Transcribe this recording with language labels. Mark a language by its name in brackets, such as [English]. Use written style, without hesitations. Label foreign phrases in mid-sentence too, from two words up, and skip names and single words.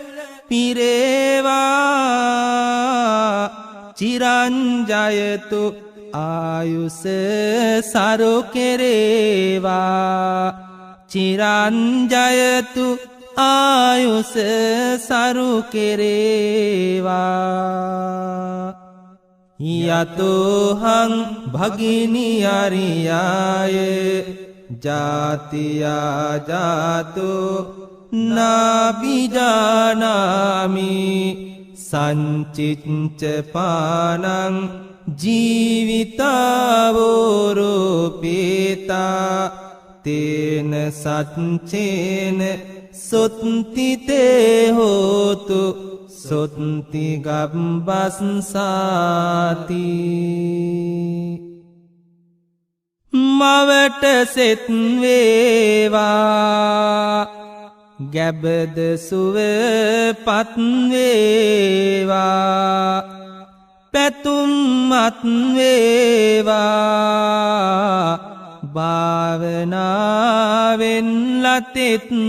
[Sinhala] පිරේවා චිරංජයතු ආයුස සරු කෙරේවා චිරංජයතු ආයුස සරු කෙරේවා [Pali] යතෝහං භගිනි අරියාය ජාතියා ජාතෝ නාබිජානාමි සංචිච්ච පානං ජීවිතාවෝරෝපේතා තේන සච්චේන සොත්තිතේ හෝතු සොත්ති [Sinhala] ගබ්බස්සාති මවට සෙත් වේවා ගැබද සුව පත් වේවා පැතුම් මත් වේවා භාවනාවෙන් ලතෙත්